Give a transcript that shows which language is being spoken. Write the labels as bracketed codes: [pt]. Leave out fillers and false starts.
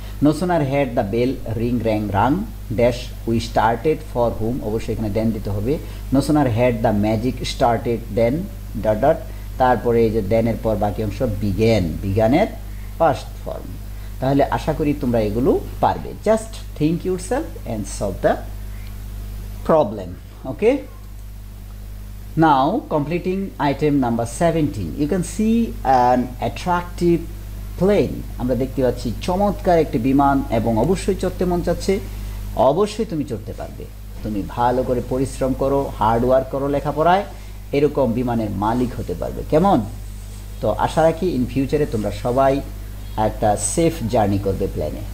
[en] no sooner had the bell ring rang rang dash we started for hmm, [bn] অবশ্যই এখানে দেন দিতে হবে। [en] no sooner had the magic started then dot dot, [bn] তারপরে এই যে দেনের পর বাকি অংশ বিগেন, বিজ্ঞানের পাস্ট ফর্ম। তাহলে আশা করি তোমরা এগুলো পারবে। [en] Just think yourself and solve the problem. Okay, now completing item number 17, you can see an attractive plane. [bn] আমরা দেখতে পাচ্ছি চমৎকার একটি বিমান এবং অবশ্যই চড়তে মন চাচ্ছে। অবশ্যই তুমি চড়তে পারবে, তুমি ভালো করে পরিশ্রম করো, [en] hard work করো [bn] লেখাপড়ায়, এরকম বিমানের মালিক হতে পারবে। কেমন? তো আশা রাখি [en] in ফিউচারে [bn] তোমরা সবাই একটা সেফ জার্নি করবে প্লেনে।